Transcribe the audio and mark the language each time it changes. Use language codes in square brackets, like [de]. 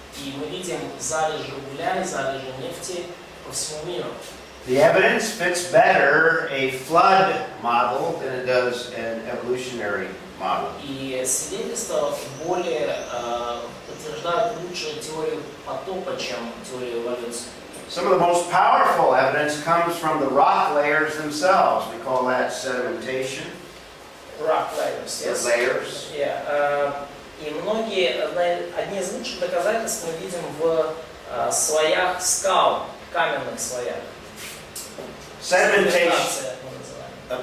[ru] И мы видим залежи угля и залежи нефти по всему миру. [en] The evidence fits better a flood model than it does an evolutionary model. [ru] И свидетельства более утверждают лучшую теорию потопа, чем теорию эволюции. [en] Some of the most powerful evidence comes from the rock layers themselves. We call that sedimentation. Rock layers, The yes? layers. Yeah. [ru] И одни из лучших доказательств мы видим в слоях скал, каменных слоях. [en] Sedimentation. [ru] Sedimentaция, мы называем.